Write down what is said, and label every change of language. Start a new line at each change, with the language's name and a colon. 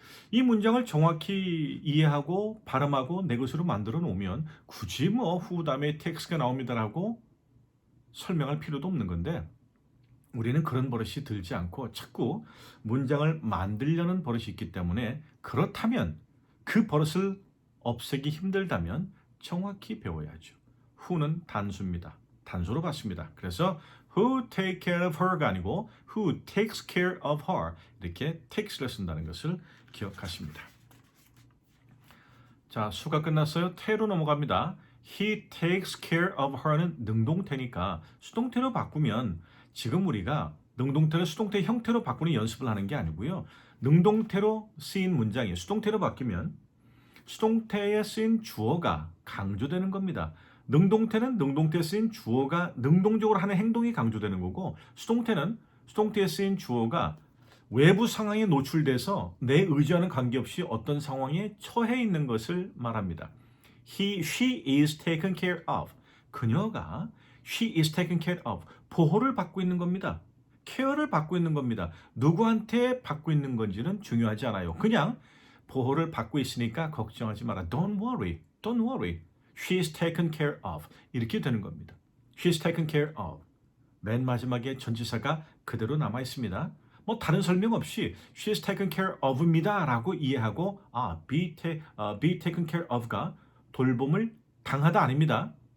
Korean: 이 문장을 정확히 이해하고 발음하고 내 것으로 만들어 놓으면 굳이 뭐 who 다음에 take가 나옵니다라고 설명할 필요도 없는 건데 우리는 그런 버릇이 들지 않고 자꾸 문장을 만들려는 버릇이 있기 때문에 그렇다면 그 버릇을 없애기 힘들다면 정확히 배워야죠. who는 단수입니다. 단수로 봤습니다. 그래서 who take care of her 가 아니고 who takes care of her 이렇게 takes를 쓴다는 것을 기억하십니다. 자, 수가 끝났어요. 태로 넘어갑니다. He takes care of her 는 능동태니까 수동태로 바꾸면 지금 우리가 능동태를 수동태 형태로 바꾸는 연습을 하는 게 아니고요. 능동태로 쓰인 문장이 수동태로 바뀌면 수동태에 쓰인 주어가 강조되는 겁니다. 능동태는 능동태에 쓰인 주어가 능동적으로 하는 행동이 강조되는 거고 수동태는 수동태에 쓰인 주어가 외부 상황에 노출돼서 내 의지와는 관계없이 어떤 상황에 처해 있는 것을 말합니다.
English: she is taken care of. 그녀가 she is taken care of.
Korean: 보호를 받고 있는 겁니다. 케어를 받고 있는 겁니다. 누구한테 받고 있는 건지는 중요하지 않아요. 그냥 보호를 받고 있으니까 걱정하지 마라.
English: Don't worry. Don't worry. She is taken care of. 이렇게 되는 겁니다. She is taken care of.
Korean: 맨 마지막에 전치사가 그대로 남아 있습니다. 뭐 다른 설명 없이 she is taken care of 입니다 라고 이해하고 be taken care of 가 돌봄을 당하다 아닙니다.